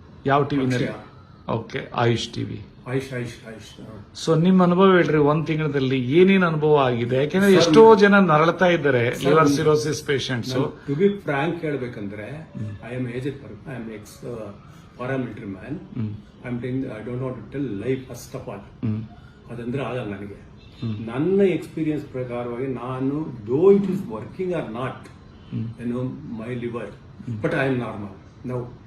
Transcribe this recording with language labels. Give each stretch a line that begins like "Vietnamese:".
Kannada: ಯಾವ ಟಿವಿನಲ್ಲಿ? Okay, AYUSH TV. AYUSH. So ನಿಮ್ಮ ಅನುಭವ ಹೇಳ್ರಿ, ಒಂದ್ ತಿಂಗಳಲ್ಲಿ ಏನೇನು ಅನುಭವ ಆಗಿದೆ? ಯಾಕೆಂದ್ರೆ ಎಷ್ಟೋ ಜನ ನರಳ್ತಾ ಇದ್ದಾರೆ liver cirrhosis patients.
English: to be frank
Kannada: ಹೇಳ್ಬೇಕಂದ್ರೆ,
English: I am aged, I am ex paramilitary man. I'm telling, I don't want to tell life first of all.
Kannada: ಅದಂದ್ರೆ ಆಗಲ್ಲ ನನಗೆ. ನನ್ನ ಎಕ್ಸ್ಪೀರಿಯನ್ಸ್ ಪ್ರಕಾರವಾಗಿ ನಾನು,
English: Though it is working or not my liver, but I am normal now.